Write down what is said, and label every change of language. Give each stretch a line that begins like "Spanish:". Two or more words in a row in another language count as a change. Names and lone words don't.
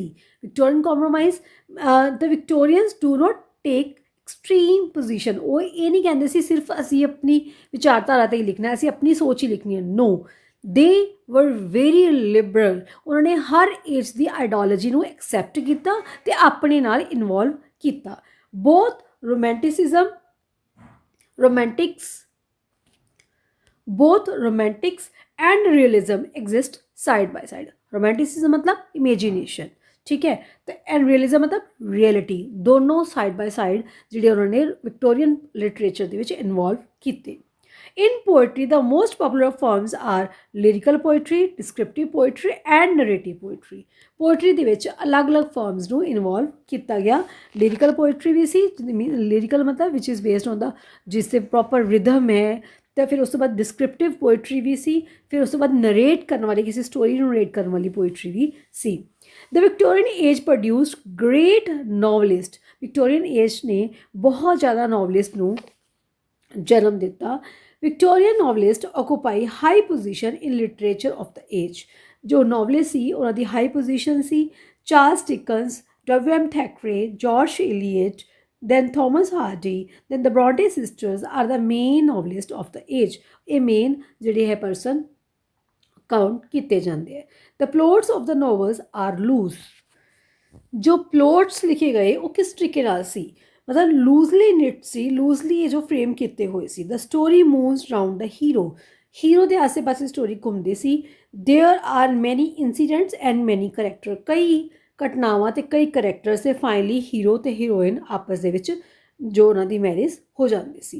English: Victorian compromise, the Victorians do not take extreme position.
Punjabi: ਉਹ ਇਹ ਨਹੀਂ ਕਹਿੰਦੇ ਸੀ ਸਿਰਫ ਅਸੀਂ ਆਪਣੀ ਵਿਚਾਰਧਾਰਾ 'ਤੇ ਹੀ ਲਿਖਣਾ, ਅਸੀਂ ਆਪਣੀ ਸੋਚ ਹੀ ਲਿਖਣੀ ਹੈ।
English: No, they were very liberal.
Punjabi: ਉਹਨਾਂ ਨੇ ਹਰ ਏਜ ਦੀ ਆਈਡੀਓਲੋਜੀ ਨੂੰ ਐਕਸੈਪਟ ਕੀਤਾ ਅਤੇ ਆਪਣੇ ਨਾਲ ਇਨਵੋਲਵ ਕੀਤਾ।
English: Both romantics and realism exist side by side.
Hindi: रोमांटिसिज्म मतलब इमेजिनेशन, ठीक है, तो
English: and realism
Hindi: मतलब रियलिटी।
Punjabi: दोनों
English: side by side
Punjabi: ਜਿਹੜੇ ਉਨ੍ਹਾਂਨੇ
English: Victorian literature
Punjabi: ਦੇ ਵਿੱਚ ਇਨਵੋਲਵ ਕੀਤੇ।
English: In poetry, the most popular forms are lyrical poetry, descriptive poetry and narrative poetry.
Punjabi: Poetry ਦੇ ਵਿੱਚ ਅਲੱਗ-ਅਲੱਗ ਫਾਰਮਸ ਨੂੰ ਇਨਵੋਲਵ ਕੀਤਾ ਗਿਆ।
English: lyrical poetry
Punjabi: ਵੀ ਸੀ, ਲਿਰਿਕਲ ਮਤਲਬ
English: which is based on the
Punjabi: ਜਿਸ 'ਤੇ
English: proper rhythm
Punjabi: ਹੈ। ਅਤੇ ਫਿਰ ਉਸ ਤੋਂ ਬਾਅਦ
English: descriptive poetry
Punjabi: ਵੀ ਸੀ। ਫਿਰ ਉਸ ਤੋਂ ਬਾਅਦ ਨਰੇਟ ਕਰਨ ਵਾਲੀ, ਕਿਸੇ ਸਟੋਰੀ ਨੂੰ ਨਰੇਟ ਕਰਨ ਵਾਲੀ ਪੋਇਟਰੀ ਵੀ ਸੀ।
English: The Victorian age produced great novelist. Victorian age
Punjabi: ਨੇ ਬਹੁਤ ਜ਼ਿਆਦਾ ਨੋਵਲਿਸਟ ਨੂੰ ਜਨਮ ਦਿੱਤਾ।
English: Victorian novelist occupy high position in literature of the age.
Punjabi: ਜੋ ਨੋਵਲਿਸਟ ਸੀ ਉਹਨਾਂ ਦੀ
English: high position
Punjabi: ਸੀ। ਚਾਰਲਸ ਡਿਕਨਸ, ਡਬਲਿਊ ਐਮ ਥੈਕਰੇ, ਜਾਰਜ ਇਲੀਅਟ,
English: then Thomas Hardy, then the Bronte sisters are the main novelist of the age.
Punjabi: ਇਹ ਮੇਨ ਜਿਹੜੇ ਹੈ
English: person count
Punjabi: ਕੀਤੇ ਜਾਂਦੇ ਹੈ।
English: The plots of the novels are loose.
Punjabi: ਜੋ ਪਲੋਟਸ ਲਿਖੇ ਗਏ ਉਹ ਕਿਸ ਤਰੀਕੇ ਨਾਲ ਸੀ? ਮਤਲਬ
English: loosely knit
Punjabi: ਸੀ, ਲੂਜ਼ਲੀ ਇਹ ਜੋ ਫਰੇਮ ਕੀਤੇ ਹੋਏ ਸੀ।
English: The story moves round the hero.
Punjabi: ਹੀਰੋ ਦੇ ਆਸੇ ਪਾਸੇ ਸਟੋਰੀ ਘੁੰਮਦੀ ਸੀ।
English: There are many incidents and many character.
Punjabi: ਕਈ ਘਟਨਾਵਾਂ ਅਤੇ ਕਈ ਕਰੈਕਟਰਸ ਅਤੇ
English: finally hero
Punjabi: ਅਤੇ ਹੀਰੋਇਨ ਆਪਸ ਦੇ ਵਿੱਚ ਜੋ ਉਹਨਾਂ ਦੀ ਮੈਰਿਜ ਹੋ ਜਾਂਦੀ ਸੀ।